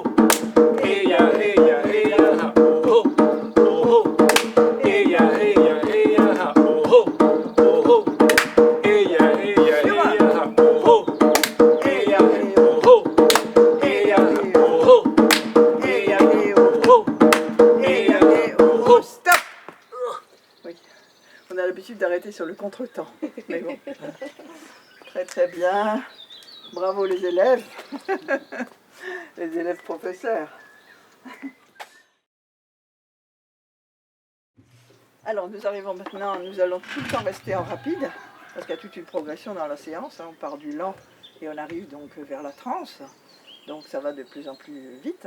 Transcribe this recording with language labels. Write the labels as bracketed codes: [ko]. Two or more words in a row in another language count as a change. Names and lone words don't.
[fr] Hey ya, hey ya, hey ya, oh oh, oh oh. Hey ya, hey ya, hey ya, oh oh, oh oh. Hey ya, hey ya, hey ya, oh oh. Hey ya, oh oh. Hey ya, oh oh. Hey ya, oh oh. Hey ya, oh oh. Stop! Oui, on a l'habitude d'arrêter sur le contretemps. Mais bon, très très bien. Bravo les élèves. Les élèves professeurs. Alors nous arrivons maintenant, nous allons tout le temps rester en rapide, parce qu'il y a toute une progression dans la séance, on part du lent et on arrive donc vers la transe, donc ça va de plus en plus vite.